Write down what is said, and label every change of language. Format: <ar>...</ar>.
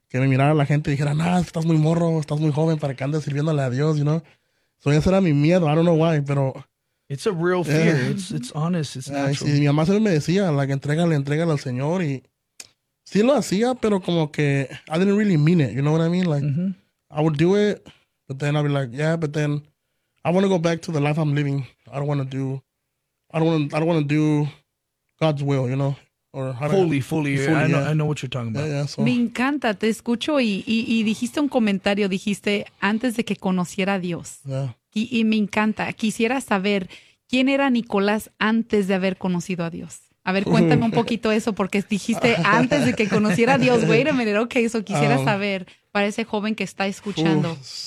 <es>que me mirara la gente y dijera, nada, estás muy morro, estás muy joven para que andes sirviéndole a Dios, ¿no?</es> <en>So</en> <es>ese era mi miedo,</es> <en>I don't know why,</en> <es>pero.</es> <en>It's a real fear. It's honest. It's</en> <es>Y</es> <en>natural.</en> <es>mi mamá siempre me decía, la que entrégale al Señor, y sí lo hacía, pero como que,</es> <en>I didn't really mean it, you know what I mean? Like, I would do it, but then I'd be like, yeah, but then I want to go back to the life I'm living. I don't want to do God's will, Or how to. Fully, Fully, I know what you're talking about.</en> <es>Me encanta, te escucho y dijiste un comentario, dijiste antes de que conociera a Dios. Y me encanta, quisiera saber quién era Nicolás antes de haber conocido a Dios. A ver, cuéntame un poquito eso, porque dijiste antes de que conociera a Dios.</es> <en>Wait a minute, ok,</en> <es>eso quisiera saber para ese joven que está escuchando.</es>